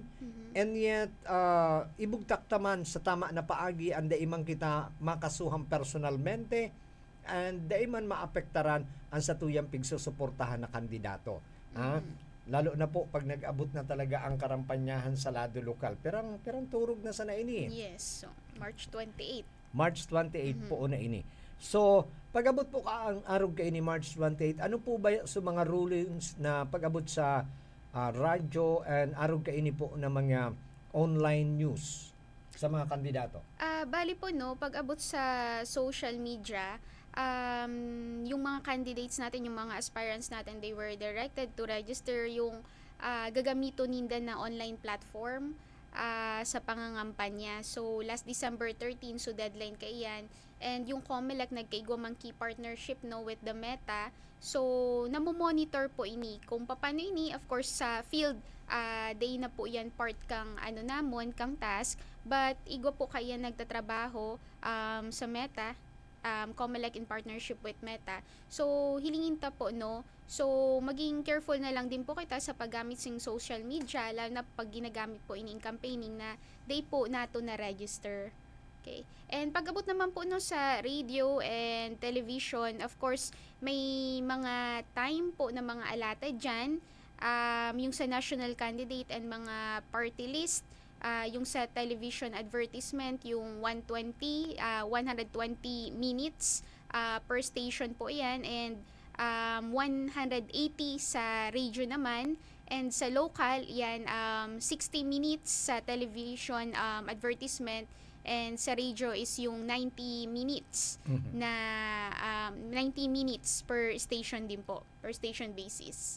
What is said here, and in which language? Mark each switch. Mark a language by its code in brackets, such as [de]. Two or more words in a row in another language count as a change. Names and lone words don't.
[en] And yet [bik] ibugtak taman sa tama na paagi ang daimang kita makasuhang personalmente and daiman maapektaran ang sa tuyang pigsusuportahan na kandidato. Lalo na po pag nag-abot na talaga ang karampanyahan sa lado lokal. Perang turog na sana ini. [en] Yes, so March 28. [bik] March 28 po na ini. So, pag-abot po ka ang arog kay ni March 28, ano po ba sa mga rulings na pag-abot sa radyo and arog kay ni po na mga [en] online news [bik] sa mga kandidato? Bali po no, pag-abot sa [en] social media, [bik] yung mga candidates natin, yung mga aspirants natin, [en] they were directed to register [bik] yung gagamito ninda na [en] online platform [bik] sa pangangampanya. [en] So, last December 13, so deadline kay yan. [bik] And yung COMELEC nagkaigwa mang [en] key partnership [bik] no [en] with the Meta. [bik] So, namo-monitor po ini. Kung paano ini, [en] of course, [bik] sa field, day na po yan part kang kang task. But, igwa po kaya nagtatrabaho sa Meta, [en] COMELEC in partnership with Meta. [bik] So, hilingin ta po, no? So, maging careful na lang din po kita sa paggamit ng [en] social media, [bik] lalo na pag ginagamit po [en] in campaigning [bik] na day po nato na register. Okay. And pag-abot naman po no sa [en] radio and television, of course, [bik] may mga time po na mga alata dyan. Yung sa [en] national candidate and mga party list, [bik] yung sa [en] television advertisement, yung 120 minutes per station po yan, and 180 sa radio naman, [bik] and sa local yan [en] 60 minutes sa television advertisement, and [bik] sa radio is yung [en] 90 minutes na 90 minutes per station din po, per station basis.